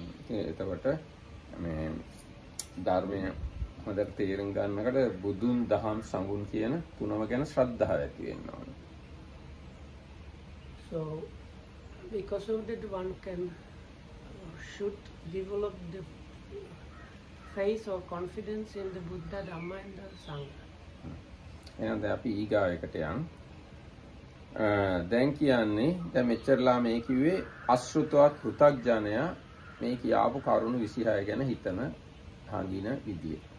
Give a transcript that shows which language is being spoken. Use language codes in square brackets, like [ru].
[si] එතකොට මේ ධර්මයේ හොඳට තේරුම් ගන්නකොට බුදුන් දහම් සඟුන් කියන තුනම ගැන ශ්‍රද්ධාව ඇති වෙන්න ඕනේ. [en] So because of that one can should develop the faith or confidence in the Buddha, Dhamma and the Sangha. [si] එහෙනම් දැන් අපි ඊගාව එකට යන්. දැන් කියන්නේ දැන් මෙච්චරලා මේ කිව්වේ අශෘතවත් පෘථග්ජනයා මේ කියාපු කරුණු 26 ගැන හිතන හංගින විදිය.